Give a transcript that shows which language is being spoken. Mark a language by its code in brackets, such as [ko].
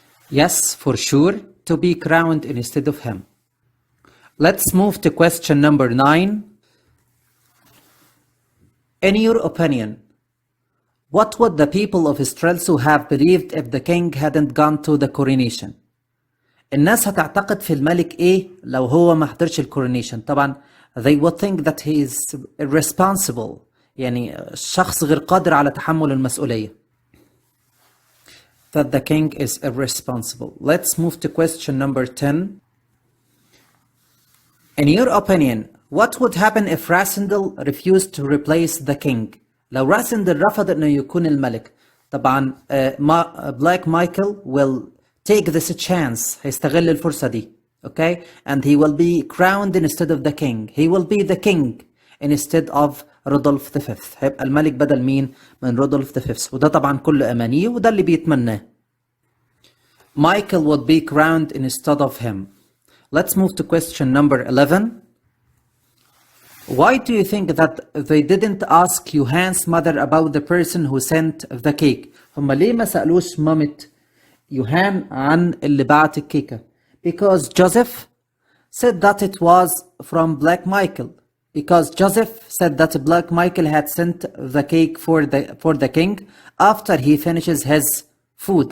[en] Yes, for sure, to be crowned instead of him. Let's move to question number 9. In your opinion, what would the people of Strelso have believed if the king hadn't gone to the coronation? [ar] الناس هتعتقد في الملك ايه لو هو ما حضرش الكورونيشن؟ طبعا [en] they would think that he is irresponsible، [ar] يعني شخص غير قادر على تحمل المسؤولية. [en] That the king is irresponsible. Let's move to question number 10. In your opinion, what would happen if Rasendell refused to replace the king? [ar] لو راسندل رفض انه يكون الملك، طبعا [en] Black Michael will take this chance، [ar] هيستغل الفرصة دي. [en] Okay, and he will be crowned instead of the king. He will be the king instead of Rudolph V. [ar] هيبقى الملك بدل مين؟ من رودولف V. وده طبعا كله أمانيه وده اللي بيتمناه. [en] Michael would be crowned instead of him. Let's move to question number 11. Why do you think that they didn't ask Johan's mother about the person who sent the cake? [ar] هم ليه ما سألوش مامة يوهان عن اللي بعت الكيكة؟ [en] Because Joseph said that it was from Black Michael. Because Joseph said that Black Michael had sent the cake for the king after he finishes his food.